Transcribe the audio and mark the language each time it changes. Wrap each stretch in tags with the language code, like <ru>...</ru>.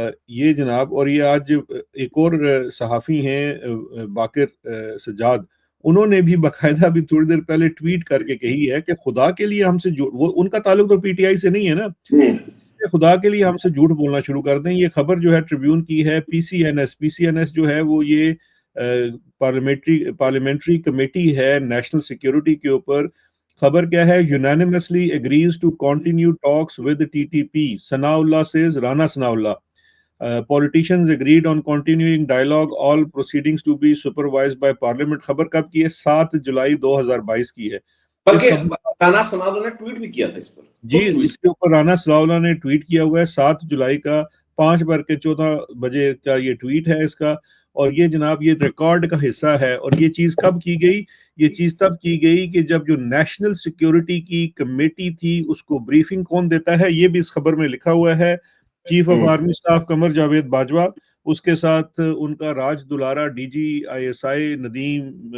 <ur>یہ جناب، اور یہ آج ایک اور صحافی ہیں باقر سجاد، انہوں نے بھی باقاعدہ بھی تھوڑی دیر پہلے ٹویٹ کر کے کہی ہے کہ خدا کے لیے ہم سے وہ ان کا تعلق تو پی ٹی آئی سے نہیں ہے نا، خدا کے لیے ہم سے جھوٹ بولنا شروع کر دیں. یہ خبر جو ہے ٹریبیون کی ہے، پی سی این ایس جو ہے وہ یہ پارلیمنٹری کمیٹی ہے نیشنل سیکیورٹی کے اوپر. خبر کیا ہے؟</ur> <en>unanimously agrees to continue talks with TTP. Sanaullah says, Rana Sanaullah politicians agreed on continuing dialogue, all proceedings to be supervised by parliament.</en> <ur>خبر کب کی ہے؟ 7 جولائی 2022 کی ہے. بلکہ رانا ثناء اللہ نے ٹویٹ بھی کیا تھا اس پر. جی اس کے اوپر رانا ثناء اللہ نے ٹویٹ کیا ہوا ہے 7 جولائی کا 5:14 بجے کا یہ ٹویٹ ہے اس کا، اور یہ جناب یہ ریکارڈ کا حصہ ہے. اور یہ چیز کب کی گئی؟ یہ چیز تب کی گئی کہ جب جو نیشنل سیکیورٹی کی کمیٹی تھی اس کو بریفنگ کون دیتا ہے یہ بھی اس خبر میں لکھا ہوا ہے، chief of army staff Qamar Javed Bajwa, اس کے ساتھ ان کا راج دلارا D جی I S I Nadeem</ur>